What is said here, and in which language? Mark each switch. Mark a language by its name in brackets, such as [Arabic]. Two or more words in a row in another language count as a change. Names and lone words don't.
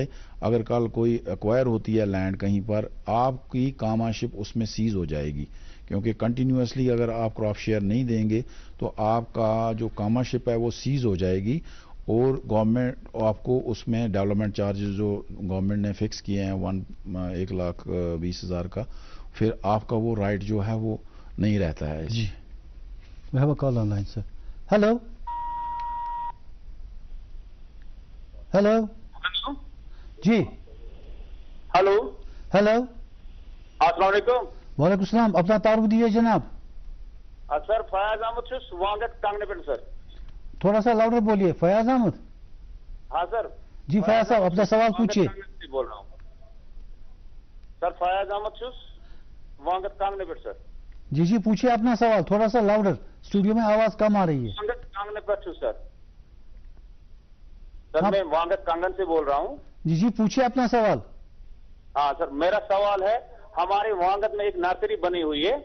[Urdu] اگر کل کوئی ایکوائر ہوتی ہے لینڈ کہیں پر، آپ کی کامانشپ اس میں سیز ہو جائے گی، کیونکہ کنٹینیوسلی اگر آپ [English] crop share [Urdu] نہیں دیں گے تو آپ کا جو کامانشپ ہے وہ سیز ہو جائے گی، اور گورنمنٹ آپ کو اس میں [English] development charges [Urdu] جو گورنمنٹ نے فکس کیے ہیں 1,20,000 کا، پھر آپ کا وہ رائٹ جو ہے وہ نہیں رہتا ہے. [English] جی we have a call online sir. hello hello جی [Urdu] ہلو ہلو السلام علیکم. وعلیکم السلام. اپنا تعارف دیجیے جناب. [Kashmiri] سر فیاض احمد چھس وانگت کانگنے پہ سر. [Urdu] تھوڑا سا لاؤڈر بولیے. فیاض احمد. ہاں سر. جی فیاض صاحب اپنا سوال پوچھیے. بول رہا ہوں سر. [Kashmiri] فیاض احمد چھس وانگت کانگنے پہ سر. [Urdu] جی جی پوچھیے اپنا سوال تھوڑا سا لاؤڈر، اسٹوڈیو میں آواز کم آ رہی ہے. [Kashmiri] وانگت کانگنے پہ چھس سر. [Urdu] سر میں وانگت کانگن سے بول رہا ہوں. جی جی پوچھیے اپنا سوال. ہاں سر میرا سوال ہے، ہمارے وانگت میں ایک نرسری بنی ہوئی ہے.